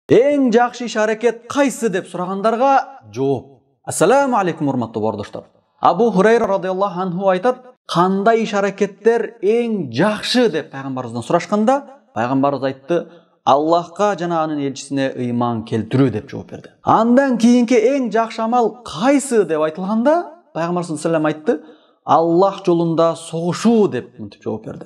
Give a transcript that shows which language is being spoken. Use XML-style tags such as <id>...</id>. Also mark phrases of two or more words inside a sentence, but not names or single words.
<ky>Эң жакшы иш аракет кайсы деп сурагандарга жооп. Ассаламу алейкум урматтуу бардоштор. Абу Хурайра</ky> <ar>رضي الله عنه</ar> <ky>айтат, кандай иш аракеттер эң жакшы деп пайгамбарыбыздан сурашканда, пайгамбарыбыз айтты, Аллахка жана анын элчисине ыйман келтирүү деп жооп берди. Андан кийинки эң жакшы амал кайсы деп айтылганда, пайгамбарыбыз</ky> <ar>صلى الله عليه</ar> <ky>айтты, Аллах жолунда согушуу деп мынтип жооп берди.</ky>